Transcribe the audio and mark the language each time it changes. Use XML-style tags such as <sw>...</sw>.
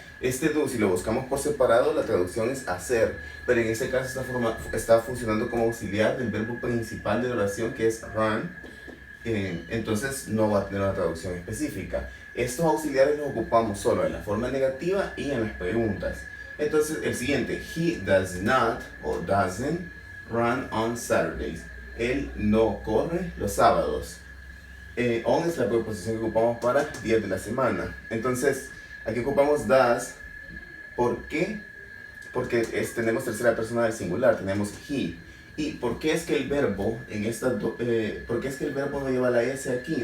<es>Este do, si lo buscamos por separado, la traducción es hacer, pero en este caso está funcionando como auxiliar del verbo principal de la oración, que es run. Entonces no va a tener una traducción específica. Estos auxiliares los ocupamos solo en la forma negativa y en las preguntas. Entonces el siguiente,</es> <en>he does not</en> <es>o</es> <en>doesn't run on Saturdays.</en> <es>Él no corre los sábados. On es la preposición que ocupamos para días de la semana. Entonces aquí ocupamos does. ¿Por qué? Porque tenemos tercera persona del singular, tenemos he. ¿Y por qué es que el verbo por qué es que el verbo no lleva la S aquí?</es>